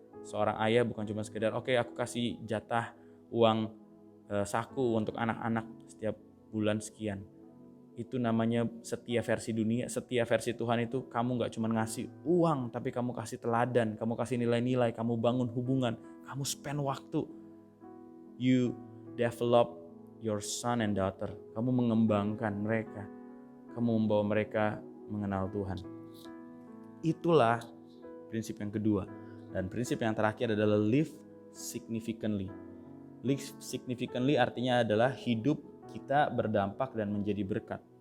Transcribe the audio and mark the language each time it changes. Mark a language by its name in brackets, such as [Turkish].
[Indonesian] Seorang ayah bukan cuma sekedar oke, aku kasih jatah uang saku untuk anak-anak setiap bulan sekian. Itu namanya setia versi dunia. Setia versi Tuhan itu kamu gak cuma ngasih uang, tapi kamu kasih teladan, kamu kasih nilai-nilai, kamu bangun hubungan, kamu spend waktu. [English] You develop your son and daughter. [Indonesian] Kamu mengembangkan mereka, kamu membawa mereka mengenal Tuhan. Itulah prinsip yang kedua. Dan prinsip yang terakhir adalah [English] live significantly. Live significantly [Indonesian] artinya adalah hidup kita berdampak dan menjadi berkat.